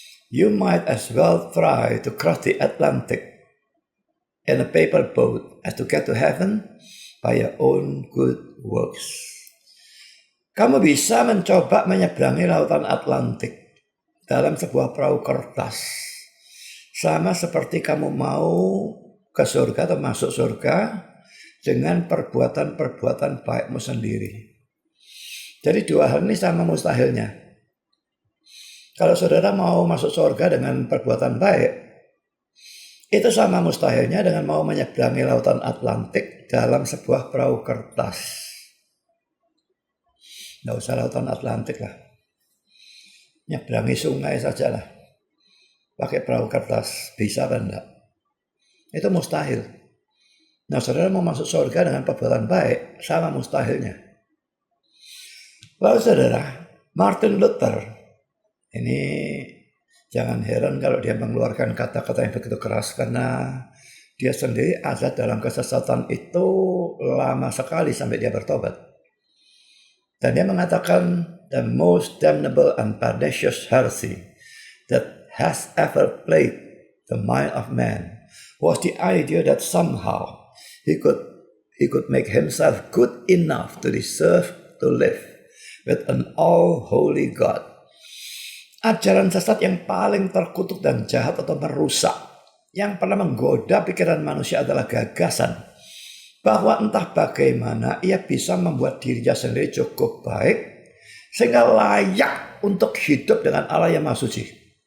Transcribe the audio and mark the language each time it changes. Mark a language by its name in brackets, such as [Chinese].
[English] You might as well try to cross the Atlantic in a paper boat as to get to heaven by your own good works. [Indonesian] Kamu bisa mencoba menyeberangi lautan Atlantik dalam sebuah perahu kertas. Sama seperti kamu mau ke surga atau masuk surga dengan perbuatan-perbuatan baikmu sendiri. Jadi dua hal ini sama mustahilnya. Kalau saudara mau masuk surga dengan perbuatan baik, itu sama mustahilnya dengan mau menyeberangi lautan Atlantik dalam sebuah perahu kertas. Nggak usah lautan Atlantik lah. Nyeberangi sungai saja lah. Pakai perahu kertas. Bisa apa enggak? Itu mustahil. Nah saudara mau masuk surga dengan perbuatan baik, sama mustahilnya. Lalu saudara, Martin Luther, ini jangan heran kalau dia mengeluarkan kata-kata yang begitu keras, karena dia sendiri ada dalam kesesatan itu lama sekali sampai dia bertobat. Dan dia mengatakan, [English] the most damnable and pernicious heresy that has ever plagued the mind of man was the idea that somehow he could make himself good enough to deserve to live with an all-holy God. [Indonesian] Ajaran sesat yang paling terkutuk dan jahat atau merusak, yang pernah menggoda pikiran manusia adalah gagasan bahwa entah bagaimana ia bisa membuat dirinya sendiri cukup baik sehingga layak untuk hidup dengan Allah yang Maha Suci.